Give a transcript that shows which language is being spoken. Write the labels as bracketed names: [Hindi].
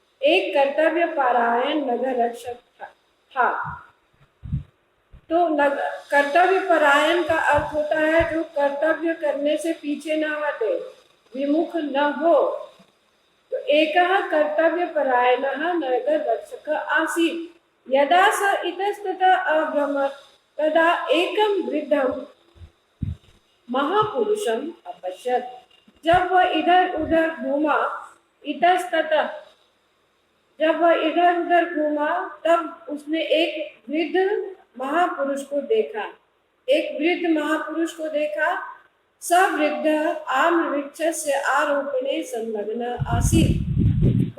[Hindi] एक कर्तव्य परायण नगर रक्षक था। तो कर्तव्य परायण का अर्थ होता है जो कर्तव्य करने से पीछे न हटे, विमुख न हो। [Sanskrit] तो एक कर्तव्य परायण नगर रक्षक आसीत्। यदा स इतस्ततः अभ्रमत् तदा एकं वृद्धं महापुरुषम अपश्यत्। [Hindi] जब वह इधर उधर घूमा, इतस्ततः, जब वह इधर उधर घूमा तब उसने एक वृद्ध महापुरुष को देखा। एक वृद्ध महापुरुष को देखा। [Sanskrit] स वृद्ध आम्र वृक्षस्य आरोपणे संलग्न आसीत्।